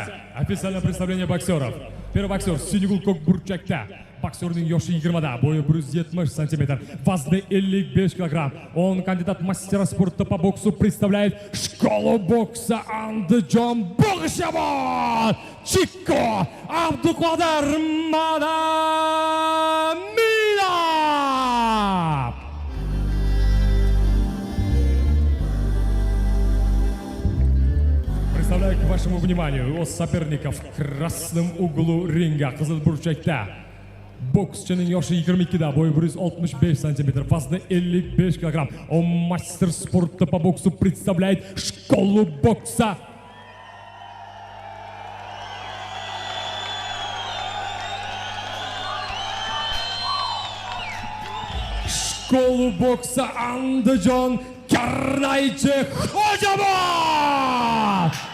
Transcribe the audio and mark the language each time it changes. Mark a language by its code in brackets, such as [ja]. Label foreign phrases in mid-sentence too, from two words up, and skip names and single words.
[ru] Официальное представление боксеров. Первый боксер [uz] Senegal ko'k burchakda. Bokserning yoshi 20 da, bo'yi 170 см, вазны 55 кг. [ru] Он кандидат мастера спорта по боксу, представляет школу бокса Andijon bog'i Shamol. Chikko Abduqodir Madamidov. Представляю к вашему вниманию его соперников в красном углу ринга. [uz] Qizil burchakda bokschining yoshi 22 da, bo'yi 165 см, вазны 55 кг. [ru] Он мастер спорта по боксу, представляет школу бокса Andijon Karnaychi Xo'jobod.